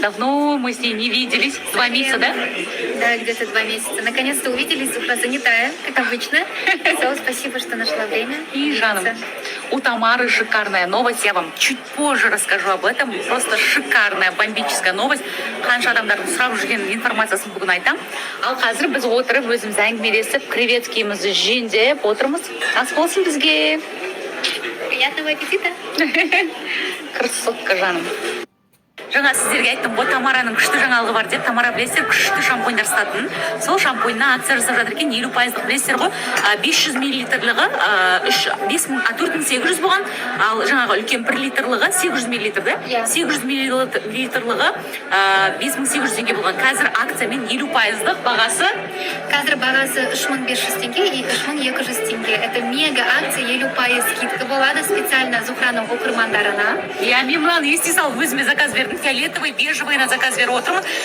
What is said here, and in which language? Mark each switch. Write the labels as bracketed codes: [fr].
[ru] Давно мы с ней не виделись. 2 месяца, да? Да, где-то 2 месяца. Наконец-то увиделись, Зухра занятая, как обычно. Все, спасибо, что нашла время. И Жаном, у Тамары шикарная новость. Я вам чуть позже расскажу об этом. Просто шикарная, бомбическая новость. [kk] Қанша адамдардың сұрап жүрген информациясын бүгін айтам. Ал қазір біз отырып, өзіміз әңгімелесіп, креветкемізді жеңдеп отырмыз. Ас болсын бізге. [ru] Приятного аппетита. Красотка, жаным. [kk] Жаңа сіздерге айттым ғой, Тамараның күшті жаңалығы бар деп. Тамара білесіздер, күшті шампуньдар сататын. Сол шампуньна акция жасап жатыр екен, 50% білесіздер ғой. 500 миллилитрлығы 4800 болған, ал жаңағы үлкен 1 литрлығы 800 миллилитр, да? 800 миллилитрлығы 5800 теңге болған. Қазір акциямен 50%-лық бағасы. Қазір бағасы 3500 теңге и 3200 теңге. [ru] Это мега акция, 50% скидка [kk] болады [ru] специально [kk] Зухраның оқырмандарына. Я мен мынаны ести салып өзіме заказ бердім. [ru] Фиолетовый, бежевый на заказ [kk] беріп отырмын.